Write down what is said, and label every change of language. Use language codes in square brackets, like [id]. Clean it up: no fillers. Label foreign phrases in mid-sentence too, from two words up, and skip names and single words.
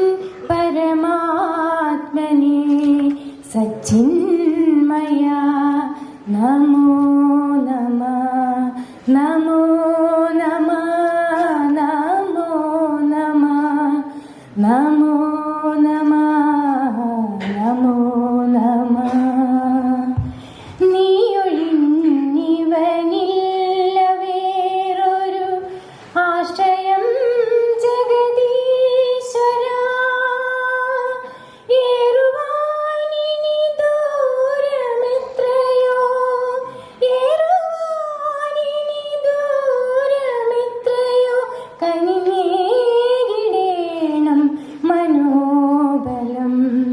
[sa] പരമാത്മനെ സച്ചിന്മയ നമോ നമ നമോ നമ നമോ നമ നമോ നമ നമോ നമ [ml] നീയൊഴിഞ്ഞിവനില്ല വേറൊരു ആശ്രയം ജഗദീശ്വര ഏറുവാനിനി ദൂരമെത്രയോ ഏറുവാനിനി ദൂരമെത്രയോ കനിഞ്ഞേകിടേണം മനോബലം